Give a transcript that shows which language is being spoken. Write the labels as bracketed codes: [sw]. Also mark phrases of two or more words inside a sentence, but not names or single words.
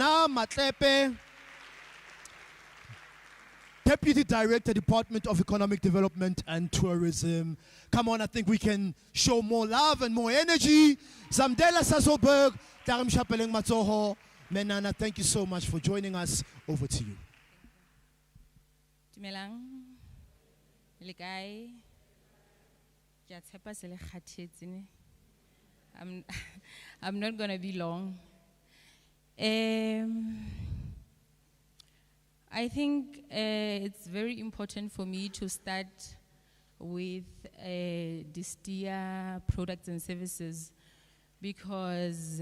[en] Nana Matlepe. Deputy Director, Department of Economic Development and Tourism. Come on, I think we can show more love and more energy. Zamdela Sasolburg, Tarim Shapeleng Matsoho. Menana, thank you so much for joining us. Over to you. [st] Dumelang, le kae? Ke a tshepa se le kgathetse ne. [en] I'm not going to be long. I think it's very important for me to start with Distia products and services, because